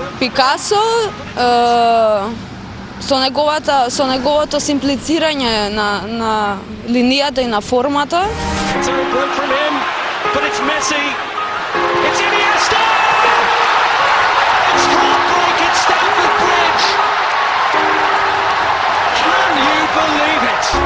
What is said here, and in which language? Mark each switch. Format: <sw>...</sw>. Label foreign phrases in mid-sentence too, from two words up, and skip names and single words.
<mk>Пикасо со неговото симплицирање на линијата и на формата.</mk> <en>Terrible bloke from him, but it's Messi. It's Iniesta! It's heartbreak at Stamford Bridge. Can you believe it?</en>